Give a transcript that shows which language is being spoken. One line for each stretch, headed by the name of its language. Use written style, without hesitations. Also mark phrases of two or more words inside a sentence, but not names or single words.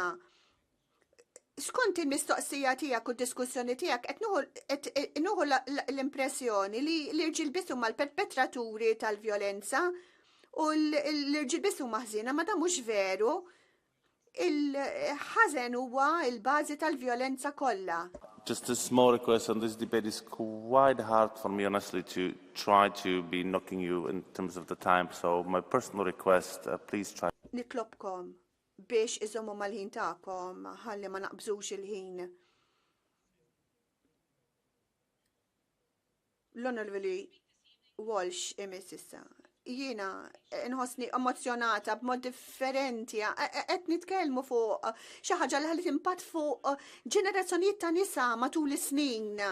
Maltese: Skont il-mistoqsija tiegħek u d-diskussjoni tiegħek qed nuħu l-impressjoni li l-irġiel biss huma l-perpetraturi tal-vjolenza u l-irġiel biss huma ħżiena, ma dan mhux veru. Il-ħażen huwa l-bażi tal-vjolenza kollha.
English: Just a small request on this debate. Is quite hard for me, honestly, to try to be knocking you in terms of the time. So my personal request, please try.
Maltese: Nitlobkom biex iżommu mal-ħin tagħkom ħalli ma naqbżux il-ħin. L-Onorevoli Walsh imiss issa. Jiena nħossni emozjonata b'mod differenti, qed nitkellmu fuq xi ħaġa li ħallit impatt fuq ġenerazzjonijiet ta' nisa matul is-snin.